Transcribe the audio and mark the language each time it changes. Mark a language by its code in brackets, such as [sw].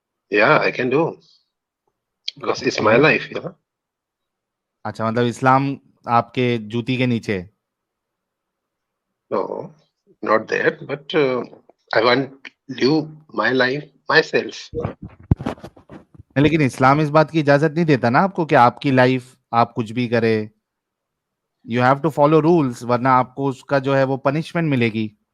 [en] yeah, I can do because it's my okay, life, you know. [hi] अच्छा मतलब इस्लाम आपके जूती के नीचे है। [en] No, not that, but I want live my life myself. [hi] नहीं, लेकिन इस्लाम इस बात की इजाजत नहीं देता ना आपको कि आपकी लाइफ आप कुछ भी करे, [en] you have to follow rules, [hi] वरना आपको उसका जो है वो पनिशमेंट मिलेगी।